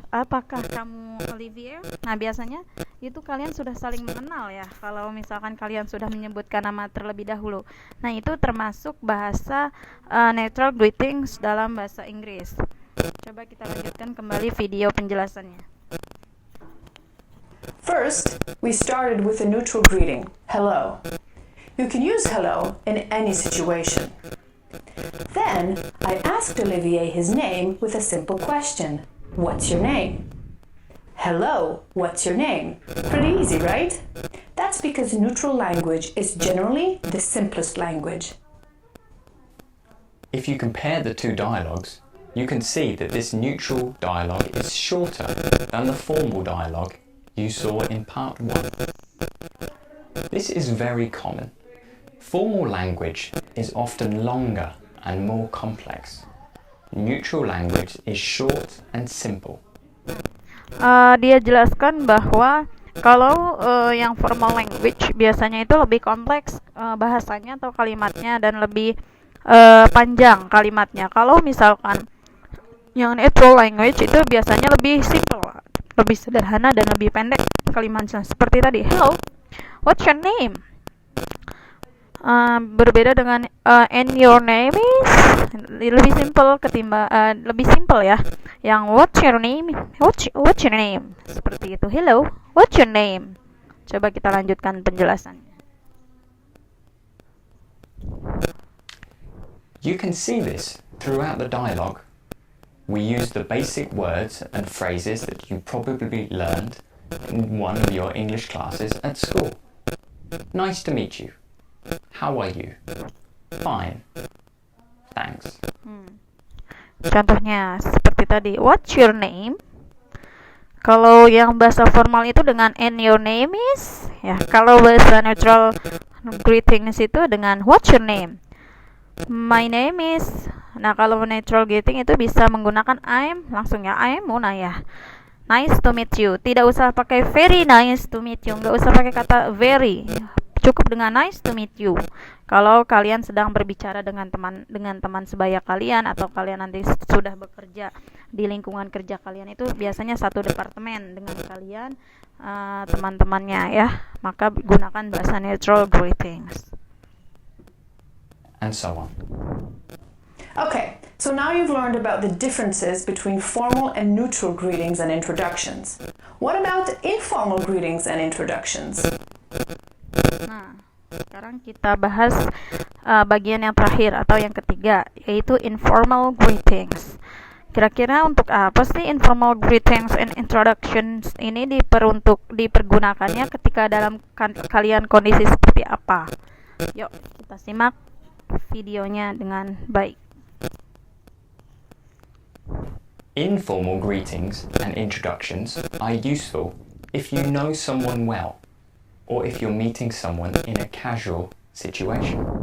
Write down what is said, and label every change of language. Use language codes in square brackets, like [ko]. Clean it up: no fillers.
[id] Apakah kamu Olivier? Nah, biasanya itu kalian sudah saling mengenal ya. Kalau misalkan kalian sudah menyebutkan nama terlebih dahulu. Nah, itu termasuk bahasa neutral greetings dalam bahasa Inggris. Coba kita lanjutkan kembali video penjelasannya. [en] First, we started with a neutral greeting, hello. You can use hello in any situation. Then, I asked Olivier his name with a simple question. What's your name? Hello, what's your name? Pretty easy, right? That's because neutral language is generally the simplest language. If you compare the two dialogues, you can see that this neutral dialogue is shorter than the formal dialogue you saw in part 1. This is very common. Formal language is often longer and more complex. Neutral language is short and simple. [id] Dia jelaskan bahwa kalau yang formal language biasanya itu lebih kompleks bahasanya atau kalimatnya dan lebih panjang kalimatnya. Kalau misalkan yang neutral language itu biasanya lebih simple, lebih sederhana dan lebih pendek kalimatnya. Seperti tadi, [en] hello, what's your name? [id] Berbeda dengan [en] and your name is [id] lebih simple lebih simple ya. Yang [en] what's your name? What's your name? [id] Seperti itu. [en] Hello, what's your name? [id] Coba kita lanjutkan penjelasannya. [en] You can see this throughout the dialogue. We use the basic words and phrases that you probably learned in one of your English classes at school. Nice to meet you. How are you? Fine. Thanks. [id] Contohnya seperti tadi, [en] what's your name? [id] Kalau yang bahasa formal itu dengan [en] and your name is, [id] ya. Kalau bahasa neutral greetings itu dengan [en] what's your name? My name is. [id] Nah, kalau neutral greeting itu bisa menggunakan I'm, langsung ya, I'm Muna ya. [en] Nice to meet you. [id] Tidak usah pakai [en] very nice to meet you. [id] Nggak usah pakai kata very. Cukup dengan [en] nice to meet you. [id] Kalau kalian sedang berbicara dengan teman sebaya kalian, atau kalian nanti sudah bekerja di lingkungan kerja kalian, itu biasanya satu departemen dengan kalian, teman-temannya ya. Maka gunakan bahasa neutral greetings. [en] And so on. Okay, so now you've learned about the differences between formal and neutral greetings and introductions. What about informal greetings and introductions? [id] Nah, sekarang kita bahas bagian yang terakhir atau yang ketiga, yaitu informal greetings. Kira-kira untuk apa sih informal greetings and introductions ini dipergunakannya ketika dalam kalian kondisi seperti apa? Yuk, kita simak videonya dengan baik. [en] Informal greetings and introductions are useful if you know someone well, or if you're meeting someone in a casual situation.